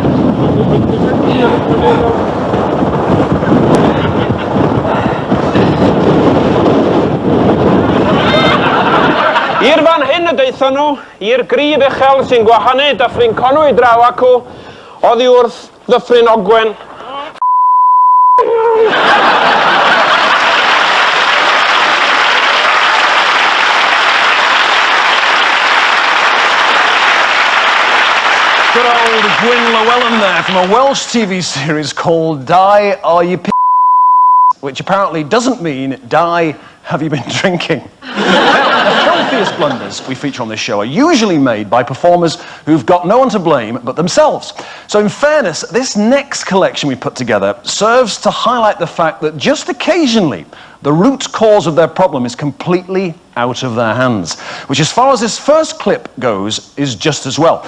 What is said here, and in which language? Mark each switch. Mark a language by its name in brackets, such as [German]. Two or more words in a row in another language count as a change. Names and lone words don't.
[Welsh] I'r fan hyn y deitha nhw, i'r grib uchel sy'n gwahanu Dyffryn Conwy draw acw, oddi wrth Ddyffryn Ogwen. [English] Good old Gwyn Llewellyn there from a Welsh TV series called Die Are You P***, which apparently doesn't mean Die Have You Been Drinking. The filthiest blunders we feature on this show are usually made by performers who've got no one to blame but themselves. So in fairness, this next collection we put together serves to highlight the fact that just occasionally the root cause of their problem is completely out of their hands, which as far as this first clip goes is just as well.